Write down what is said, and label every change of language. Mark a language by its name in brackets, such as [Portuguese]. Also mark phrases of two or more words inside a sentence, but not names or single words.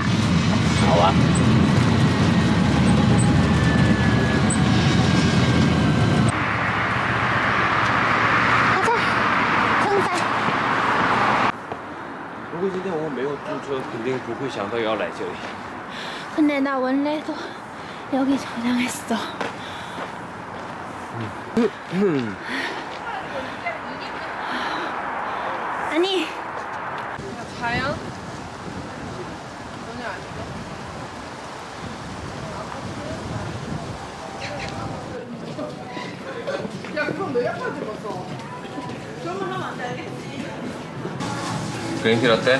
[Chinese] 好啊。 [Korean] 가자称赞 [Chinese] 如果今天我们没有租车，肯定不会想到要来这里。 [Korean] 근데 나 원래도 여기 저장했어 아니 자연? 그린티 라떼?